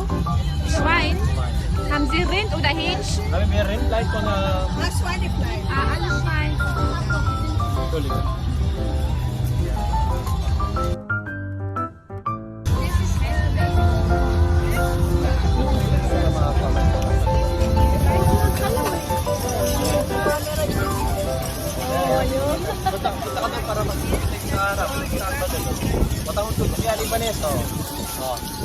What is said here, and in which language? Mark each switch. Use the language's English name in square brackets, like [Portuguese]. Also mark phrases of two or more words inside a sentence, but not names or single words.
[German] Schwein? Haben Sie Rind oder Hähnchen? Haben wir Rindfleisch von Schweinefleisch. Ah, alles Schwein. Entschuldigung. [Filipino] Punta ka doon para mag-take sa harap. Punta ko doon. Kaya Libanes, oh. Oh.